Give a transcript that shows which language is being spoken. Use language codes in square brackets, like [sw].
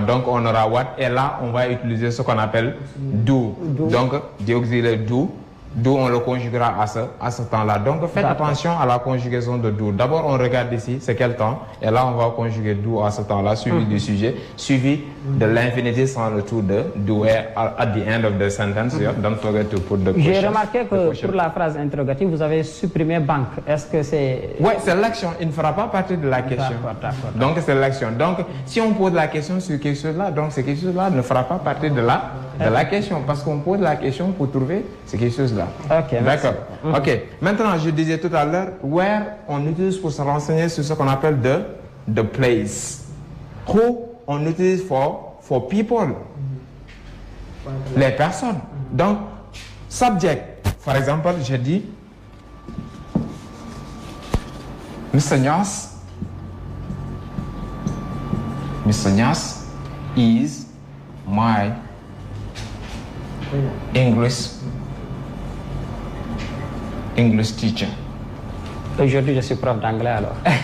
[fr] Donc, on aura what, et là, on va utiliser ce qu'on appelle do. Donc, [en] the auxiliary do. [fr] Do, on le conjuguera à ce temps-là. Donc, faites attention à la conjugaison de do. D'abord, on regarde ici, c'est quel temps. Et là, on va conjuguer do à ce temps-là, suivi du sujet, suivi de l'infinitif sans le tout de do. [en] At the end of the sentence, don't forget to put the question. [fr] J'ai remarqué que pour la phrase interrogative, vous avez supprimé banque. Est-ce que c'est... Oui, c'est l'action. Il ne fera pas partie de la question. D'accord. Donc, c'est l'action. Donc, si on pose la question sur quelque chose-là, donc ce quelque chose-là ne fera pas partie de la question. Parce qu'on pose la question pour trouver ce quelque chose-là. Ok, d'accord. Ok. Maintenant, je disais tout à l'heure, where on utilise pour se renseigner sur ce qu'on appelle [en] the place. [fr] Who on utilise [en] for people. [fr] Les personnes. Donc, subject. Par exemple, je dis Mr. [en] Nyas is my English teacher. [fr] Aujourd'hui, je suis prof d'anglais alors.